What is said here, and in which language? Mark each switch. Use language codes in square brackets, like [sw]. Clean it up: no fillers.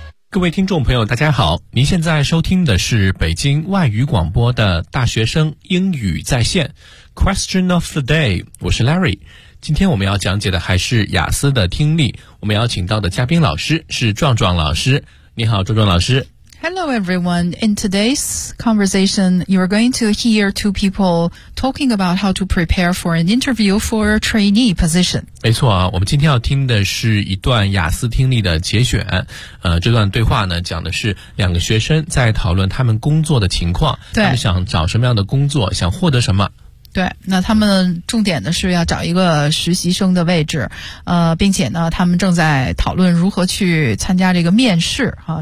[zh] 各位听众朋友大家好，您现在收听的是北京外语广播的大学生英语在线 Question of the day， 我是 Larry。今天我们要讲解的还是雅思的听力，我们要请到的嘉宾老师是壮壮老师。你好，壮壮老师。 [en] Hello everyone. In today's conversation, you're going to hear two people talking about how to prepare for an interview for a trainee position. [zh] 没错啊，我们今天要听的是一段雅思听力的节选。这段对话呢，讲的是两个学生在讨论他们工作的情况，对，他们想找什么样的工作，想获得什么。对，那他们重点的是要找一个实习生的位置，并且呢，他们正在讨论如何去参加这个面试啊。